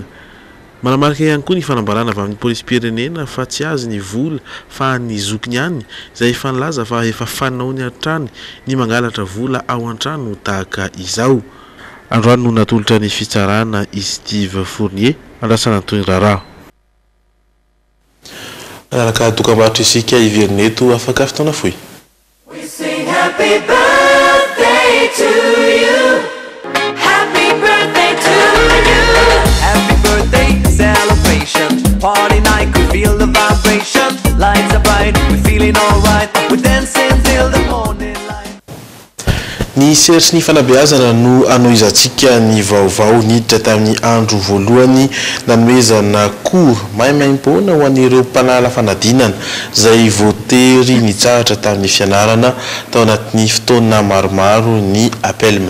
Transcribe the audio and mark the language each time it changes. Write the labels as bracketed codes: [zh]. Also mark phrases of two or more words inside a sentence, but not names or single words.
[mg] Manamarika ihany koa ny fanambarana avy amin'ny polisy-pirenena fa tsy azy ny vola fa ny zokiny ihany izay efa nilaza fa efa fanao ny an-trany ny mangalatra vola ao an-trano tahaka izao. Androany no natolotra ny fitsarana i Steve Fournier andrasana toy ny raharaha. Araka dokam-barotra isika iverineto afaka fotoana foy. [en] To you. Happy birthday to you. Happy birthday celebration. Party night, could feel the vibration. Lights are bright, we're feeling alright. We're dancing till the morning light. [mg] ny seritry ny fanabeazana no anoizantsika ny vaovao niditra tamin'ny andro voalohany nanomezana cour maimaim-poana ho an'ireo mpanala fanadinana izay voatery nitsahatra tamin'ny fianarana tao anatin'ny fotoana maromaro ny appelme.